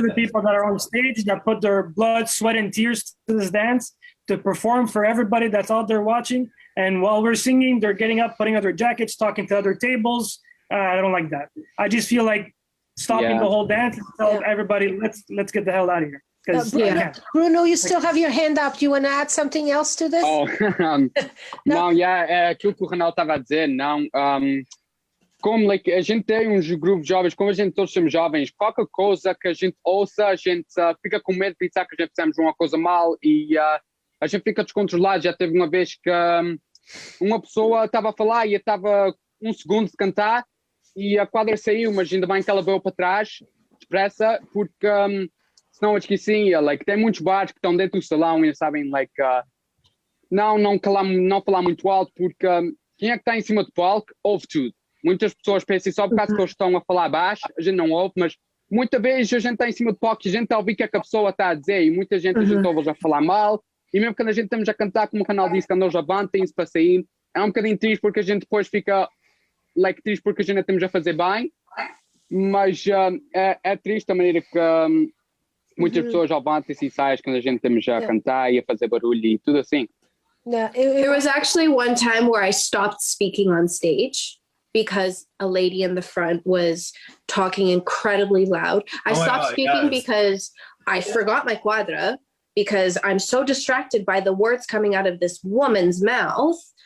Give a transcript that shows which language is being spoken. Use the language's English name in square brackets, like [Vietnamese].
[English] For the people that are on stage that put their blood, sweat, and tears to this dance to perform for everybody that's out there watching. And while we're singing, they're getting up, putting on their jackets, talking to other tables. I don't like that. I just feel like stopping the whole dance and tell everybody, let's get the hell out of here. Bruno, you still have your hand up. Do you want to add something else to this? [Portuguese] Não, aquilo que o Ronaldo estava a dizer, não. Como a gente tem uns grupos jovens, como a gente todos somos jovens, qualquer coisa que a gente ouça, a gente fica com medo de pensar que a gente fizemos uma coisa mal e a gente fica descontrolado. Já teve uma vez que uma pessoa estava a falar e estava 1 segundo de cantar e a quadra saiu, mas ainda bem que ela veio para trás, depressa, porque senão eu esquecia. Tem muitos bares que estão dentro do salão e sabem, não falar muito alto, porque quem é que está em cima do palco ouve tudo. muitas pessoas pensam só por causa que eles estão a falar baixo, a gente não ouve, mas muitas vezes a gente está em cima do palco e a gente está a ouvir o que é que a pessoa está a dizer e muita gente a gente ouve a falar mal e mesmo quando a gente estamos a cantar, como o canal disse, quando eles avantem-se para sair, é um bocadinho triste porque a gente depois fica triste porque a gente estamos a fazer bem, mas é triste a maneira que muitas pessoas avantem-se e saem quando a gente estamos a cantar e a fazer barulho e tudo assim. [English] There was actually one time where I stopped speaking on stage because a lady in the front was talking incredibly loud. I stopped speaking because I forgot my quadra because I'm so distracted by the words coming out of this woman's mouth.